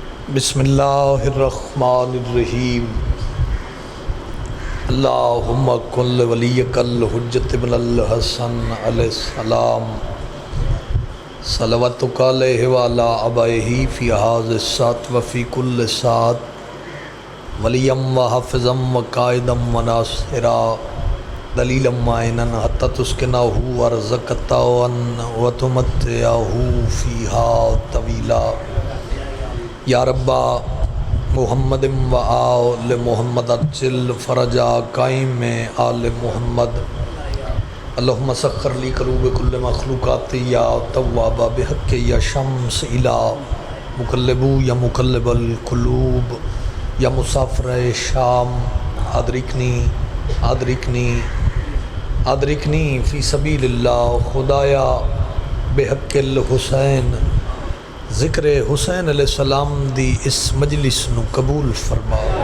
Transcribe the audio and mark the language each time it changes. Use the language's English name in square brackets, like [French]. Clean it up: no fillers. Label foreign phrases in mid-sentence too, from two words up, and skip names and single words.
[Arabic] بسم اللہ الرحمن الرحیم اللہم کن ولیک الحجت ابن الحسن علیہ السلام صلواتک علیہ وعلی آبائہ فی ھذا الساعۃ وفی کل ساعۃ ولیم وحافظم وقائدم وناصرا دلیلا معینا حتی تسکنہ ورزقتہ وتمتعہ فیہا طویلا یا ربا محمد و آل محمد اجل فرجا قائم میں آل محمد اللہم سخر لی قلوب کل مخلوقات یا توابا بحق یا شمس الہ مقلبو یا مقلب القلوب یا مسافر شام ادرکنی فی سبیل اللہ [Punjabi] خدایا [Arabic] بحق الحسین [Punjabi] ذکر حسین [Arabic] علیہ السلام [Punjabi] دی اس مجلس نو قبول فرما۔